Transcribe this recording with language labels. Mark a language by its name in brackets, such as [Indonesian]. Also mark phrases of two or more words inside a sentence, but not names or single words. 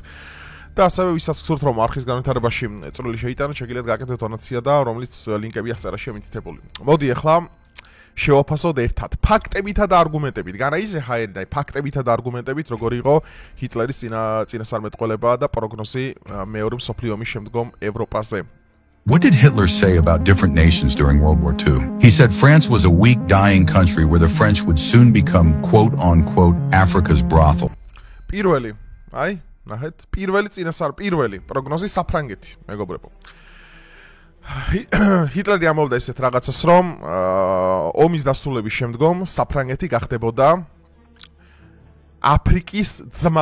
[Georgian] და ასევე ვისაც გსურთ, რომ არხის განვითარებაში წვლილი შეიტანოთ, შეგიძლიათ გააკეთოთ დონაცია და რომლის ლინკები აღწერაში მითითებული. მოდი ახლა შევაფასოთ ერთად ფაქტებითა და არგუმენტებით. განაიზე ხაერდა ფაქტებითა და არგუმენტებით, როგორი იყო ჰიტლერის წინასწარმეტყველება და პროგნოზი მეორე მსოფლიო ომის შემდგომ ევროპაზე. [English] What did Hitler say about different nations during World War II? He said France was a weak, dying country where the French would soon become, quote-unquote, Africa's brothel. [Georgian] პირველი, ნახეთ, პირველი პროგნოზი საფრანგეთი, მეგობრებო. ჰიტლერი ამბობდა ესეთ რაღაცას, რომ ომის დასრულების შემდგომ საფრანგეთი გახდებოდა აფრიკის ძმა.